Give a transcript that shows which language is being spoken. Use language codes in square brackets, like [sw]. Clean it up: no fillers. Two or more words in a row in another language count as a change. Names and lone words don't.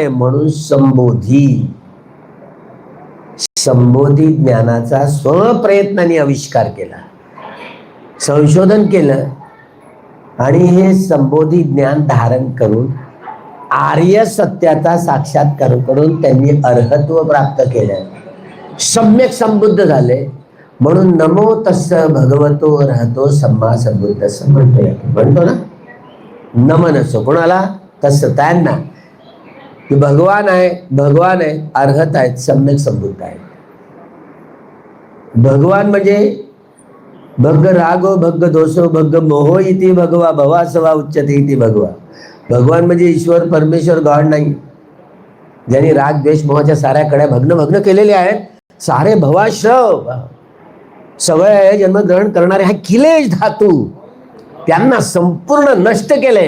[mr] म्हणून संबोधी ज्ञानाचा स्वप्रयत्नाने आविष्कार केला, संशोधन केलं आणि हे संबोधी ज्ञान धारण करून आर्य सत्याचा साक्षात्कार करून त्यांनी अर्हत्व प्राप्त केलं, सम्यक संबुद्ध झाले. म्हणून [pi] नमो तस्स भगवतो अर्हतो सम्मा संबुद्ध [mr] असं म्हणतो ना. नमन असो कोणाला? तसं त्यांना की भगवान आहे, अर्हत आहेत, सम्यक संबुद्ध आहेत. भगवान म्हणजे [pi] भग्ग रागो भग्ग दोषो भग्ग मोहो इति भगवा भवा सवा उच्चते इति भगवा. [mr] भगवान म्हणजे ईश्वर, परमेश्वर, गॉड नाही, ज्यांनी राग द्वेष मोहाच्या साऱ्या कड्या भग्न केलेल्या आहेत. सारे भवाश्रव सवय जन्मग्रहण करणारे हा किलेश धातू त्यांना संपूर्ण नष्ट केले.